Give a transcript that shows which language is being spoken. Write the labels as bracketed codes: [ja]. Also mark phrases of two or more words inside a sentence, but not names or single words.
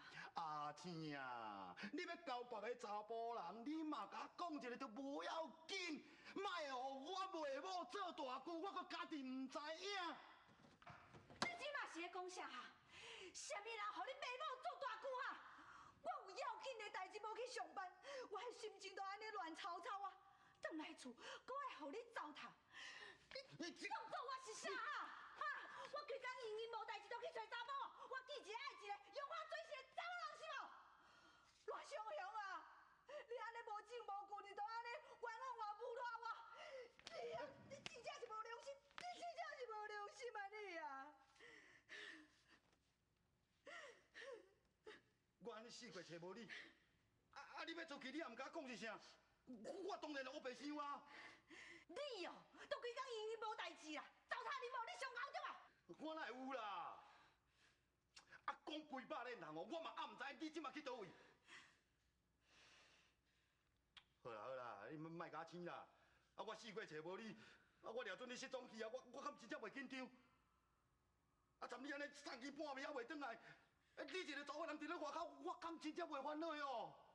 [nan] 阿天啊，你要交别个查甫人，你嘛甲我讲一个就无要紧，莫互我袂某做大句，我搁家己唔知影。你即马是咧讲啥啊？啥物人互你爸母做大句啊？我有要紧的代志无去上班，我的心情都安尼乱糟糟啊！转来厝，搁爱互你糟蹋，你当做我是啥啊？哈！我规工闲闲无代志，就去找查某，我见一个爱一个，用我做事的查某人是无？罗雄雄啊，你安尼无证无据，你都安尼冤枉我、侮辱我，你真正是无良心，你真正是无良心啊你啊！我安尼四过找无你，你要出去，你也唔甲我讲一声，我当然我白想啊。你哦，都规工闲闲无代志啦，糟蹋你无，你上戆对吧？我哪会有啦？ 啊，讲几百个人哦，我嘛暗唔知你即马去倒位。好啦好啦，你莫甲我生啦。啊，我四过找无你，啊，我掠准你失踪去啊，我敢真正袂紧张。啊，站你安尼3更半暝还袂转来，你一个查某人伫咧外口，我敢真正袂烦恼哦。